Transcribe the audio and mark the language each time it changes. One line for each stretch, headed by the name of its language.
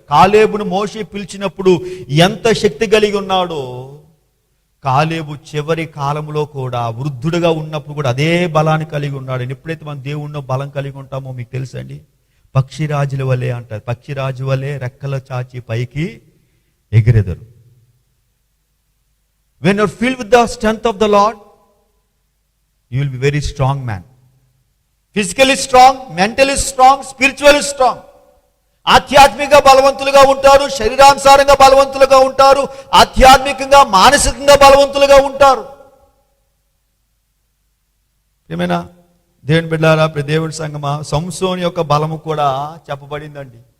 Telugu: కాలేబును మోషే పిలిచినప్పుడు ఎంత శక్తి కలిగి ఉన్నాడో, కాలేబు చివరి కాలంలో కూడా, వృద్ధుడుగా ఉన్నప్పుడు కూడా అదే బలాన్ని కలిగి ఉన్నాడు. ఎప్పుడైతే మనం దేవుణ్ణి బలం కలిగి ఉంటామో మీకు తెలుసండి, పక్షిరాజుల వలె అంటారు, పక్షిరాజు వలె రెక్కల చాచి పైకి ఎగిరెదరు.
English: When you are filled with the strength of the Lord, you will be very strong man. Physically strong, mentally strong, spiritually strong.
Telugu: ఆధ్యాత్మికంగా బలవంతులుగా ఉంటారు, శరీరానుసారంగా బలవంతులుగా ఉంటారు, ఆధ్యాత్మికంగా మానసికంగా బలవంతులుగా ఉంటారు. ఏమైనా దేవుని బిడ్డలారా, దేవుని సంగమా, సంసోను యొక్క బలము కూడా చెప్పబడిందండి.